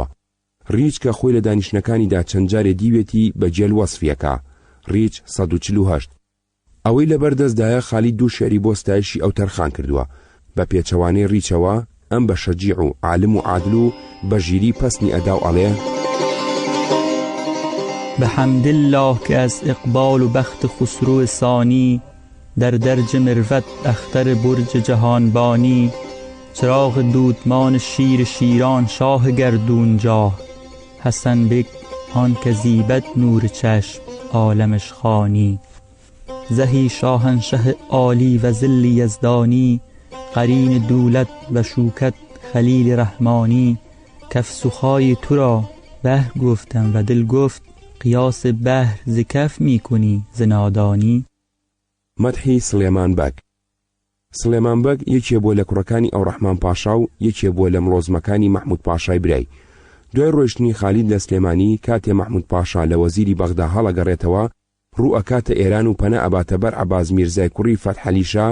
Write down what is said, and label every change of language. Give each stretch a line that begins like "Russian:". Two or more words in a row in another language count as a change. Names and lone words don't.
Central Kurdish: ڕیچ کە خۆی لە دانیشتەکانیدا چەند جارێ دیوێتی بە جێل وەسفیەکە. ڕیچ 148. ئەوەی لەبەردەستدایە خالید دوو شێری بۆ ستایشی ئەو تەرخان کردووە. بە پێچەوانەی ڕیچەوە ئەم بە شەجیع و عالم و عادل و بە ژیری پەسنی ئەدا و ئەڵێ:
Persian: بحمد الله که از اقبال و بخت خسرو ثانی در درج مروت اختر برج جهانبانی. چراغ دودمان شیر شیران شاه گردون جاه حسن بک آن که زیبد نور چشم عالمش خوانی. زهی شاهنشه عالی و ذل یزدانی قرین دولت و شوکت خلیل رحمانی. کف سخای تو را بحر گفتم و دل گفت قیاس بحر ز کف می کنی ز نادانی.
Central Kurdish: مەدحی سلێمان بەگ. سلێمان بەگ یەکێ بۆ لە کوڕەکانی ئەو ڕەحمان پاشا و یەکێ بۆ لە مڵۆزمەکانی مەحموود پاشای برای. دوای ڕۆیشتنی خالید لە سلێمانی کاتێ مەحموود پاشا لە وەزیری بەغدا هەڵەگەڕێتەوە ڕوو ئەکاتە ئێران و پەنە ئەباتە بەر عەباس میرزای کوڕی فەتحەلیشا.